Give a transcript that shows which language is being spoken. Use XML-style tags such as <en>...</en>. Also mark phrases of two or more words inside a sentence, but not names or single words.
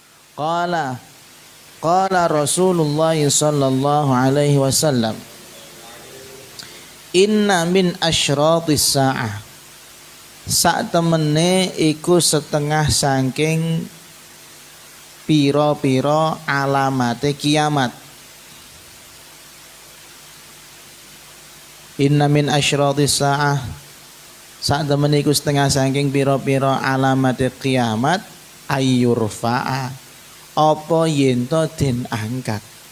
<ar>قال قال رسول الله صلى الله عليه وسلم، إن من أشراط الساعة,</ar> <jv>sak temene iku setengah saking pira-pira alamate kiamat.</jv> <ar>إن من أشراط الساعة,</ar> <jv>sak temene iku setengah saking pira-pira alamate kiamat, ayyurfa'a, apa yen to den angkat.</jv>